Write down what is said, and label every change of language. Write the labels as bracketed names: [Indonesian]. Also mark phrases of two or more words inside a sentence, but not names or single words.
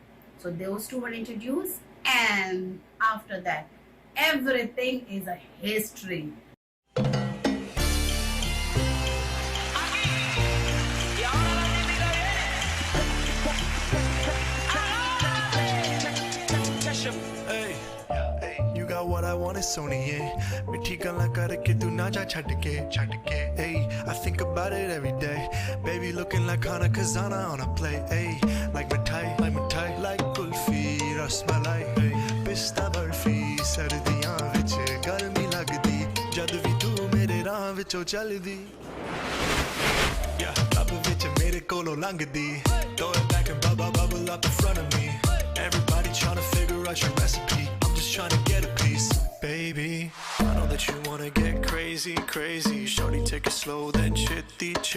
[English] So those two were introduced, and after that, everything is a history. What I want is Sony, yeah. [Punjabi] ਮਿੱਠੀ ਗੱਲਾਂ ਕਰਕੇ ਤੂੰ ਨਾ ਜਾ ਛੱਡ ਕੇ. [English] Hey, I think about it every day. Baby looking like Hana Kazana on a plate. Hey, like mithai, like kulfi, rasmalai. [Punjabi] Hey, ਪਿਸਤਾ ਬਰਫ਼ੀ ਸਰਦੀਆਂ ਵਿੱਚ ਗਰਮੀ ਲੱਗਦੀ. ਜਦ ਵੀ ਤੂੰ ਮੇਰੇ ਰਾਹ ਵਿੱਚੋਂ ਚੱਲਦੀ. Yeah, ਲਵ ਵਿੱਚ ਮੇਰੇ ਕੋਲੋਂ ਲੰਘਦੀ. [English] Throw it back and bubble up in front of me. Everybody tryna figure out your recipe. I'm just trying to get a piece, baby. I know that you wanna get crazy. Shorty, take it slow, then chitty.